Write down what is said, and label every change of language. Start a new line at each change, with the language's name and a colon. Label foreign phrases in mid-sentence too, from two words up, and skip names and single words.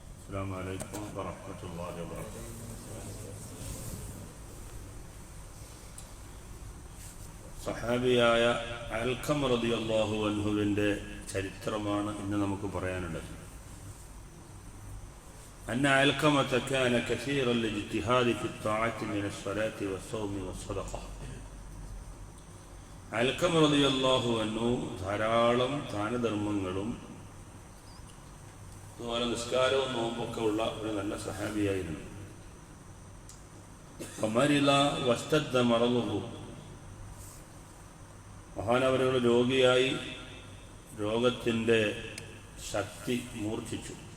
Arabic: السلام عليكم ورحمة الله وبركاته.
Malayalam: സഹാബിയായ അൽഖം
Arabic: رضي الله عنه
Malayalam: ചരിത്രമാണ് ഇന്ന് നമുക്ക് പറയാനുള്ളത്.
Arabic: أن علقمة كان كثيرا الاجتهاد في الطاعة من الصلاة والصوم والصدقة.
Malayalam: അൽഖം
Arabic: رضي الله عنه
Malayalam: ധാരാളം ദാനധർമ്മങ്ങളും അതുപോലെ നിസ്കാരവും നോമ്പൊക്കെ ഉള്ള ഒരു നല്ല സഹാബിയായിരുന്നു.
Arabic: فمرض واشتد مرضه,
Malayalam: മഹാനവരുകൾ രോഗിയായി, രോഗത്തിൻ്റെ ശക്തി മൂർച്ഛിച്ചു.